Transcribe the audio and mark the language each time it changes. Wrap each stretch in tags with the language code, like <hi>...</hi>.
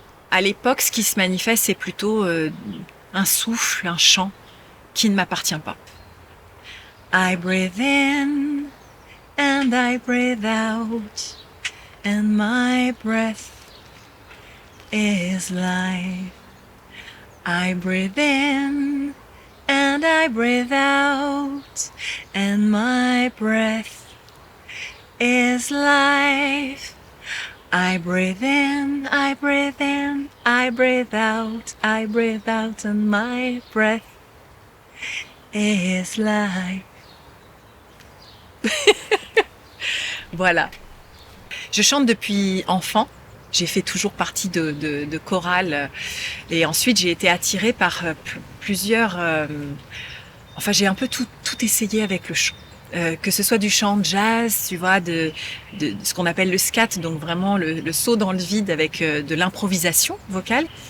<fr>À l'époque, ce qui se manifeste, c'est plutôt un souffle, un chant qui ne m'appartient pas.</fr> <en>I breathe in and I breathe out and my breath is life. I breathe in and I breathe out and my breath is life. I breathe in, I breathe in, I breathe out and my breath is life.</en> <fr>Voilà. Je chante depuis enfant. J'ai fait toujours partie de chorales et ensuite j'ai été attirée par plusieurs... Enfin, j'ai un peu tout essayé avec le chant. Que ce soit du chant jazz, tu vois, de ce qu'on appelle le scat, donc vraiment le saut dans le vide avec de l'improvisation vocale.</fr>